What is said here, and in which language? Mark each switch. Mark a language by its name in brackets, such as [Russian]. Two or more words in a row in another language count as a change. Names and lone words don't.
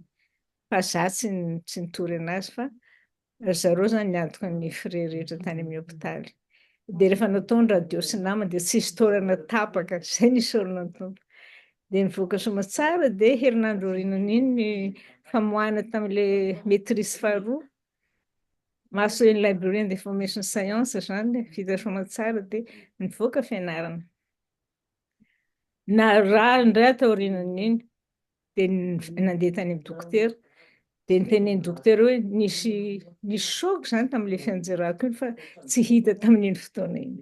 [Malagasy] Fa za tsy nitory anazy fa zareo zany niantoka ny frais rehetra tany amin'ny hôpitaly. Dia rehefa natao ny radio sy namana dia tsisy taorana tapaka, izay nisaorana ny tompo. Dia nivoaka somatsara dia herinandro aorianan'iny ny famoahana tamin'ilay maîtrise faharoa. Maso [English] in library and information science [Malagasy] zany, vita somatsara dia nivoaka fianarana. Na raha indray atao aorianan'iny dia nandeha tany amin'ny dokotera. Dia nitenen'ny dokotera hoe nisy shock zany tamin'ilay fianjerako iny fa tsy hita tamin'iny fotoana iny.